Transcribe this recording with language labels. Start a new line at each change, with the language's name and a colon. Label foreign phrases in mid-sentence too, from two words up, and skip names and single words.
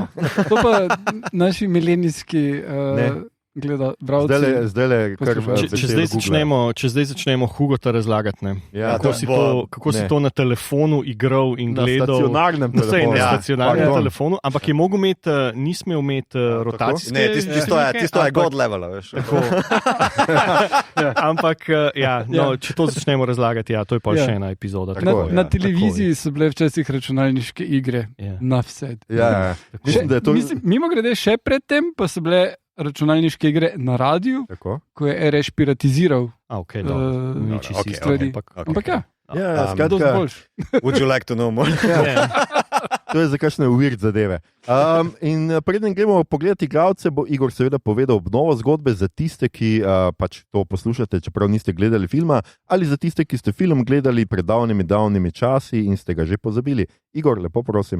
Slovenian: To pa naši milenijski gledalci. Če zdaj začnemo Hugota razlagati, kako si to na telefonu igral in gledal. Na stacionarnem telefonu, ampak je mogel imeti, nismo imeti rotacijske. Ne, tisto je
English: god level,
Slovenian: veš. Ampak, če to začnemo razlagati, to je pa še ena epizoda. Na televiziji so bile včasih računalniške igre. Na vse. Mimo grede, še predtem pa so bile računalniške igre na radiju, ko je RS piratiziral stvari. Ampak ja, skratka,
English: would you like to know more?
Slovenian: To je za kakšne weird zadeve. In preden gremo pogledati igralce, bo Igor seveda povedal obnovo zgodbe za tiste, ki pač to poslušate, čeprav niste gledali filma, ali za tiste, ki ste film gledali pred davnimi časi in ste ga že pozabili. Igor, lepo prosim.